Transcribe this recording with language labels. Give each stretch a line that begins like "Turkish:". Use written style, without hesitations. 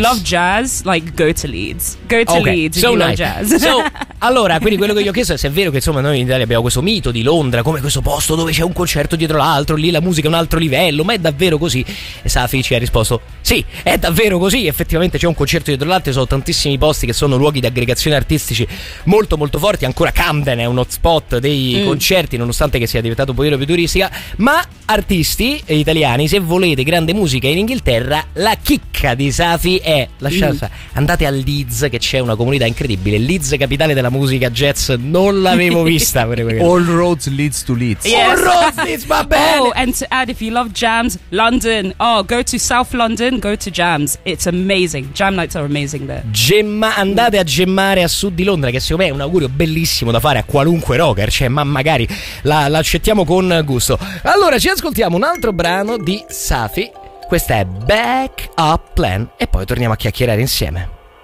English: love jazz, like, go to Leeds. Go to Leeds if you love jazz.
Italian: So, allora, quindi quello che gli ho chiesto è se è vero che insomma noi in Italia abbiamo questo mito di Londra come questo posto dove c'è un concerto dietro l'altro, lì la musica è un altro livello, ma è davvero così? E Safi ci ha risposto: sì, è davvero così, effettivamente c'è un concerto dietro l'altro, ci sono tantissimi posti che sono luoghi di aggregazione artistici molto molto forti, ancora Camden è un hotspot dei concerti, nonostante che sia diventato un pochino più turistica, ma artisti italiani, se volete grande musica in Inghilterra, la chicca di Safi è lasciata, andate a Leeds, che c'è una comunità incredibile, Leeds capitale la musica jazz, non l'avevo vista.
English: All roads leads to Leeds. Yes. All roads leads,
Italian: va bene.
English: Oh, and to add, if you love jams, London. Oh, go to South London, go to jams. It's amazing. Jam nights are amazing there.
Italian: Gemma, andate a gemmare a sud di Londra, che secondo me è un augurio bellissimo da fare a qualunque rocker, cioè, ma magari la accettiamo con gusto. Allora, ci ascoltiamo un altro brano di Safi. Questa è Back Up Plan e poi torniamo a chiacchierare insieme.